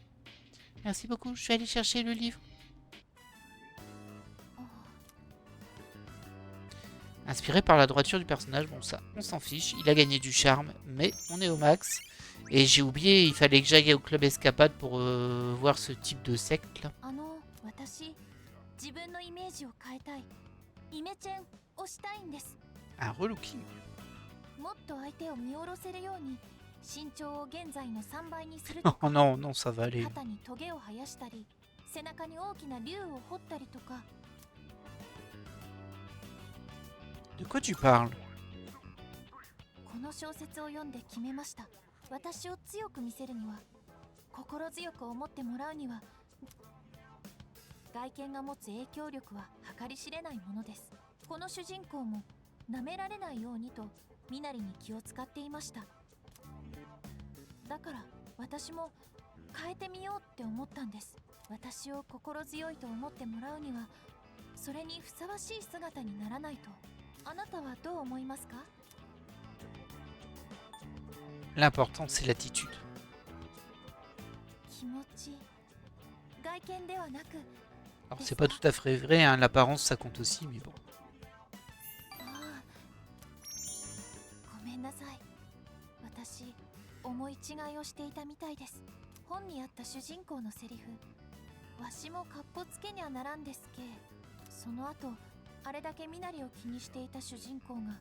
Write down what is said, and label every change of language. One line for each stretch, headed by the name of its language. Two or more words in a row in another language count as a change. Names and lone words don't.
French: Merci beaucoup, je vais aller chercher le livre. Inspiré par la droiture du personnage, bon ça, on s'en fiche. Il a gagné du charme, mais on est au max. Et j'ai oublié, il fallait que j'aille au club escapade pour voir ce type de secte là.
Japanese: 私自分のイメージを変えたいイメチェンをしたいんです
French: Un relooking.
Japanese: もっと相手を見下ろせるように身長を現在の3倍にすると Oh か
French: non, non, ça va aller.
Japanese: 肩にトゲを生やしたり背中に大きな竜を彫ったりとか
French: De quoi tu parles?
Japanese: この小説を読んで決めました私を強く見せるには心強く思ってもらうには外見が持つ影響力は計り知れないものですこの主人公も舐められないようにと身なりに気を使っていましただから私も変えてみようって思ったんです私を心強いと思ってもらうにはそれにふさわしい姿にならないとあなたはどう思いますか
French: L'important c'est l'attitude.
Japanese: 気持ち外見ではなく
French: Alors c'est pas tout à fait vrai, hein, l'apparence ça compte aussi, mais bon.
Japanese: ああごめんなさい私思い違いをしていたみたいです本にあった主人公のセリフわしもかっこつけにゃならんですけその後あれだけ身なりを気にしていた主人公が